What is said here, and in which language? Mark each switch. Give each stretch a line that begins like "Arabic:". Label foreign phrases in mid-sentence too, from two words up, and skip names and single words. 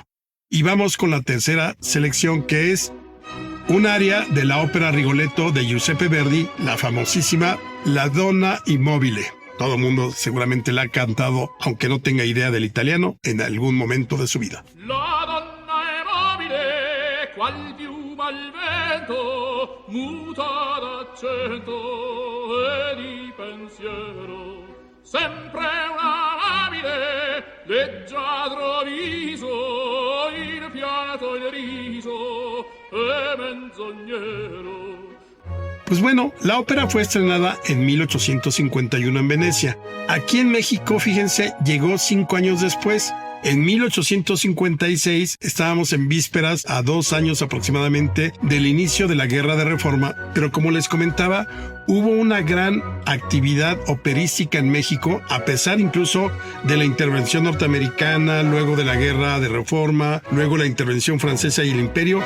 Spanish: Y vamos con la tercera selección, que es un aria de la ópera Rigoletto de Giuseppe Verdi, la famosísima La Donna Immobile. Todo el mundo seguramente la ha cantado, aunque no tenga idea del italiano, en algún momento de su vida.
Italian: La donna è mobile, qual piuma al vento, muta d'accento e di pensiero. Sempre una labile, leggiadro viso, il fiato il riso e menzognero.
Spanish: Pues bueno, la ópera fue estrenada en 1851 en Venecia. Aquí en México, fíjense, llegó 5 años después. En 1856 estábamos en vísperas, a 2 años aproximadamente, del inicio de la Guerra de Reforma, pero como les comentaba, hubo una gran actividad operística en México, a pesar incluso de la intervención norteamericana, luego de la Guerra de Reforma, luego la intervención francesa y el Imperio.